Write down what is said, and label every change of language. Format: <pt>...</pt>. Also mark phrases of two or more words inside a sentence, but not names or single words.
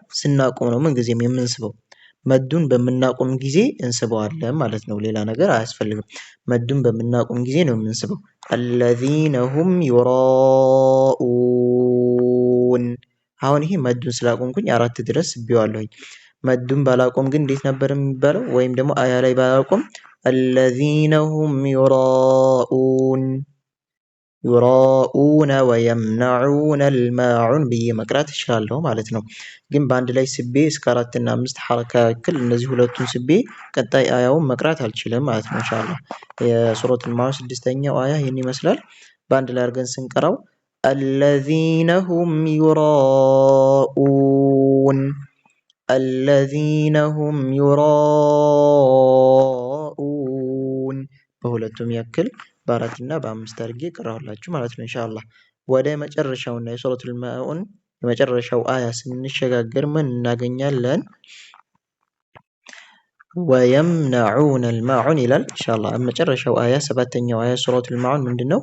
<am>ስናቆም ነው ምን ጊዜም የምንስበው። መዱን በምናቆም ጊዜ እንስበዋለን ማለት ነው። ሌላ ነገር አያስፈልግም። መዱን በምናቆም ጊዜ ነው የምንስበው።</am> <ar>الذين هم يراءون</ar> <am>አሁን ይሄ መዱን ስላቆምኩኝ 4 ድረስ ስቤዋለሁኝ። መዱን ባላቆም ግን እንዴት ነበር የሚባለው? ወይም ደግሞ አያ ላይ ባላቆም</am> <ar>الذين هم يراءون يراءون ويمنعون الماعون</ar> <am>ብዬ መቅራት እችላለሁ ማለት ነው። ግን በአንድ ላይ ስቤ እስከ 4 እና 5 ሐረካ ያክል እነዚህ ሁለቱን ስቤ ቀጣይ አያውን መቅራት አልችልም ማለት ነው። ኢንሻአላህ የሱረቱል ማዑን 6ኛው አያ ይሄን ይመስላል። በአንድ ላይ አድርገን ስንቀራው</am> <ar>الذين هم يراءون الذين هم يراءون</ar> <am>በሁለቱም ያክል በ4 እና በ5 አድርጌ ቀራሁላችሁ ማለት ነው። ኢንሻአላህ ወደ መጨረሻውና የሱረቱል ማዑን የመጨረሻው አያ ስንሸጋገር ምን እናገኛለን?</am> <ar>ويمنعون الماعون</ar> <am>ይላል። ኢንሻአላህ መጨረሻው አያ 7ኛው አያ ሱረቱል ማዑን ምንድነው?</am>